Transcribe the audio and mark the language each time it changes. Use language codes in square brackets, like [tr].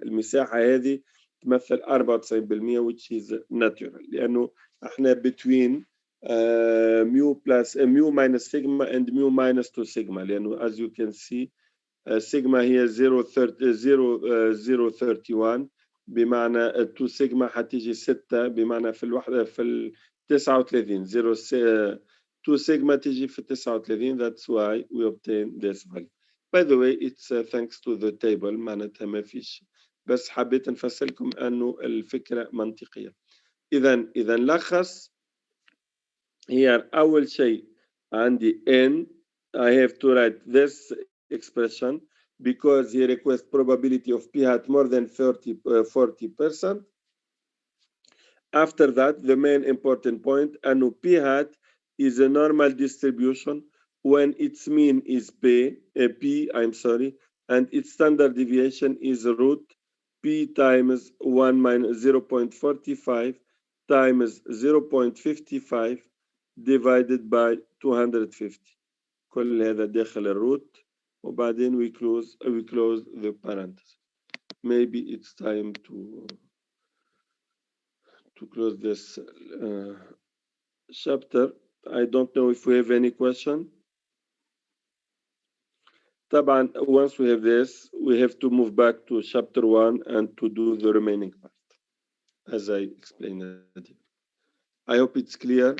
[ar] المساحة هذه تمثل 94% [en] which is natural [ar] لأنه احنا [en] between mu plus mu minus sigma and mu minus 2 sigma [ar] لأنه [en] as you can see sigma [ar] هي [en] 0.31 [ar] بمعنى [en] 2 sigma [ar] حتيجي 6 بمعنى في الوحدة في 39 [en] 2 sigma [ar] تيجي في 39. [en] That's why we obtain this value. By the way it's thanks to the table [ar] معناتها ما فيش بس حبيت نفسرلكم أنه الفكرة منطقية. إذا لخص [en] here [ar] أول شيء عندي [en] n I have to write this expression because he requests probability of p hat more than 40%. After that the main important point [ar] أنه [en] p hat is a normal distribution when its mean is p I'm sorry and its standard deviation is root p times 1 minus 0.45 times 0.55 divided by 250. [ar] كل هذا داخل الروت وبعدين [en] we close the parenthesis. Maybe it's time to close this chapter. I don't know if we have any question. [ar] طبعا [en] once we have this we have to move back to chapter 1 and to do the remaining part as I explained it. I hope it's clear.